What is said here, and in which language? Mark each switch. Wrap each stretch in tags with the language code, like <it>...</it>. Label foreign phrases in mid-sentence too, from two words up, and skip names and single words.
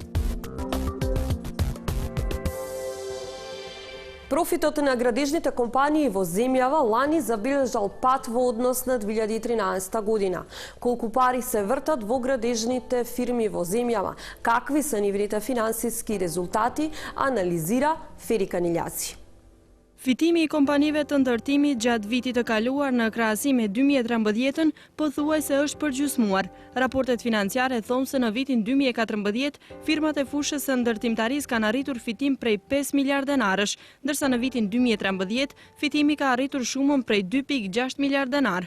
<mk>Профитот на градежните компании во земјава лани забележал пат во однос на 2013 година. Колку пари се вртат во градежните фирми во земјава, какви се нивните финансиски резултати, анализира Фери Канилјаци.</mk> <sq>Fitimi I kompanive të ndërtimit gjatë vitit të kaluar në krahasim me 2013 pothuajse është përgjysmuar. Raportet financiare thonë se në vitin 2014 firmat e fushës së ndërtimtarisë kanë arritur fitim prej 5 miliard denarësh, ndërsa në vitin 2013 fitimi ka arritur shumën prej 2.6 miliard denar.</sq>